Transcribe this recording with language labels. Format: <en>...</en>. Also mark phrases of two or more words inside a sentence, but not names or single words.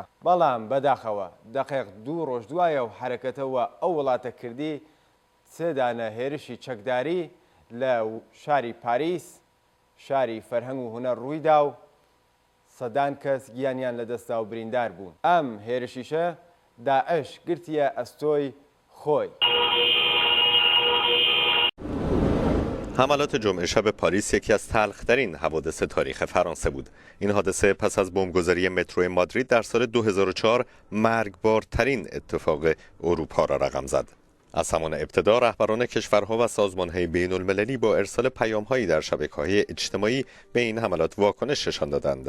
<ckb>بەڵام بەداخەوە دەقیق 2 ڕۆژ دوایە و حرەکەتەوە ئەو وڵاتە کردی 3 دانە هێرشی چەکداری لە شاری پاریس شاری فەرهەنگ و هونەر ڕوویدا و سەدان کەس گیانیان لەدەستا و بریندار بوون. ئەم هێرشیشە داعش گرتیە ئەستۆی خۆی.</ckb> <fa>حملات جمعه شب پاریس یکی از تلخ‌ترین حوادث تاریخ فرانسه بود. این حادثه پس از بمبگذاری مترو مادرید در سال 2004 مرگبارترین اتفاق اروپا را رقم زد. از همان ابتدا رهبران کشورها و سازمان‌های بین‌المللی با ارسال پیام‌هایی در شبکه‌های اجتماعی به این حملات واکنش نشان دادند.</fa>